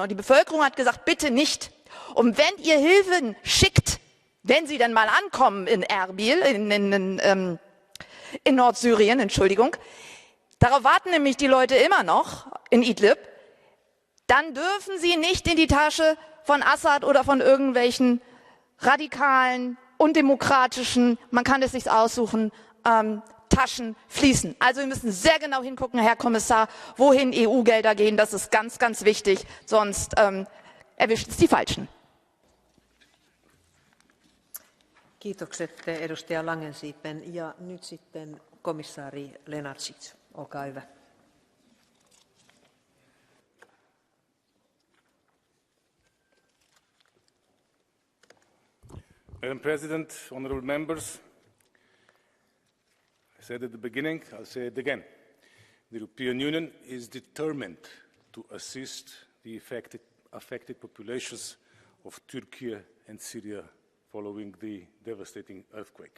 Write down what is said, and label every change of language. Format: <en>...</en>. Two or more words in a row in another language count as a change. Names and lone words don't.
<de>Und die Bevölkerung hat gesagt, bitte nicht. Und wenn ihr Hilfen schickt, wenn sie denn mal ankommen in Erbil, in Nordsyrien, Entschuldigung, darauf warten nämlich die Leute immer noch, in Idlib, dann dürfen sie nicht in die Tasche von Assad oder von irgendwelchen radikalen, undemokratischen, man kann es sich aussuchen, Taschen fließen. Also wir müssen sehr genau hingucken, Herr Kommissar, wohin EU-Gelder gehen. Das ist ganz, ganz wichtig, sonst erwischt es die Falschen.</de> <fi>Kiitokset edustaja Langensiipen. Ja nyt sitten komissaari Lenarčić. Olkaa hyvä.</fi> <en>Madam President, honourable members, I said at the beginning, I'll say it again. The European Union is determined to assist the affected populations of Turkey and Syria following the devastating earthquake.</en>